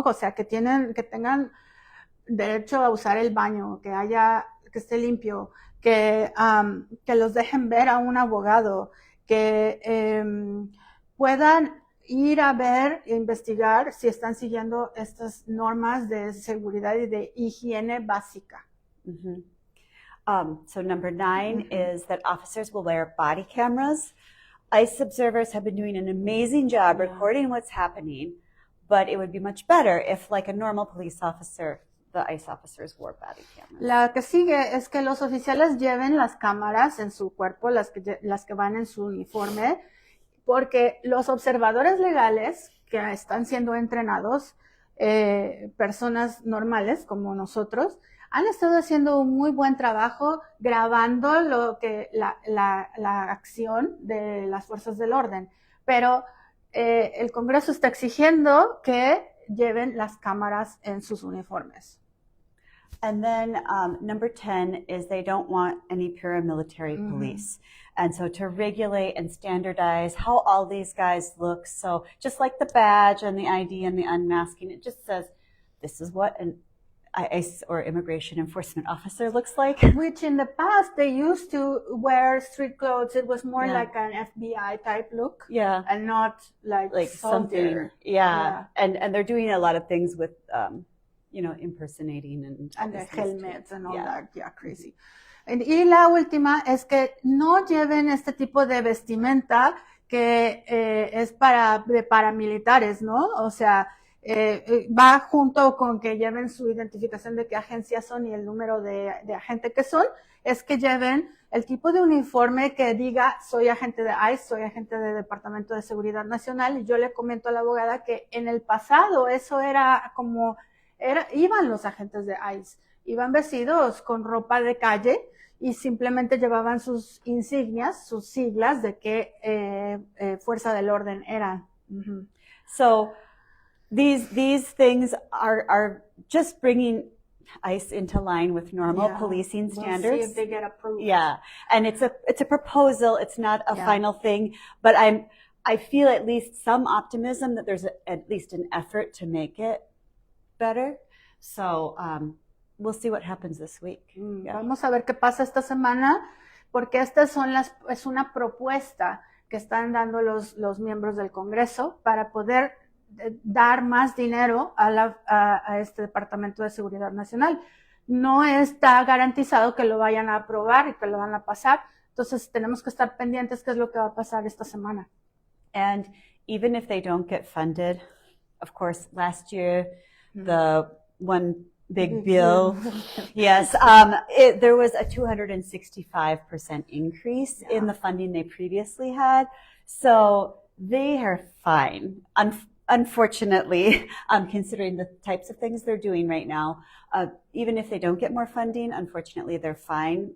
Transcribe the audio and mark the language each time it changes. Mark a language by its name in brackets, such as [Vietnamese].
[Spanish] O sea, que tengan derecho a usar el baño, que esté limpio, que los dejen ver a un abogado, que puedan ir a ver e investigar si están siguiendo estas normas de seguridad y de higiene básica. [English] So number 9 is that officers will wear body cameras. ICE observers have been doing an amazing job recording what's happening, but it would be much better if, like a normal police officer, the ICE officers wore body cameras. La que sigue es que los oficiales lleven las cámaras en su cuerpo, las que van en su uniforme, porque los observadores legales que están siendo entrenados, personas normales como nosotros, han estado haciendo un muy buen trabajo grabando la acción de las fuerzas del orden. Pero el Congreso está exigiendo que lleven las cámaras en sus uniformes. And then number 10 is they don't want any paramilitary police. And so to regulate and standardize how all these guys look. So just like the badge and the ID and the unmasking, it just says, this is what an ICE or immigration enforcement officer looks like. Which in the past, they used to wear street clothes. It was more like an FBI type look. Yeah. And not like something. Yeah. And they're doing a lot of things with, impersonating and the helmets and all that. Yeah, crazy. [Spanish] Y la última es que no lleven este tipo de vestimenta que es de paramilitares, ¿no? O sea, va junto con que lleven su identificación de qué agencia son y el número de agente que son, es que lleven el tipo de uniforme que diga soy agente de ICE, soy agente del Departamento de Seguridad Nacional. Y yo le comento a la abogada que en el pasado eso era como, iban los agentes de ICE iban vestidos con ropa de calle y simplemente llevaban sus insignias, sus siglas de qué fuerza del orden eran. Uh-huh. [English] So these things are just bringing ICE into line with normal policing standards. We'll see if they get approved. Yeah, and it's a proposal. It's not a final thing, but I feel at least some optimism that there's at least an effort to make it better. So we'll see what happens this week. [Spanish] Vamos a ver qué pasa esta semana, porque estas es una propuesta que están dando los miembros del Congreso para poder dar más dinero a este Departamento de Seguridad Nacional. No está garantizado que lo vayan a aprobar y que lo van a pasar, entonces tenemos que estar pendientes qué es lo que va a pasar esta semana. [English] And even if they don't get funded, of course, last year, the one big bill, yes, there was a 265% increase in the funding they previously had. So they are fine. Unfortunately, considering the types of things they're doing right now, even if they don't get more funding, unfortunately, they're fine.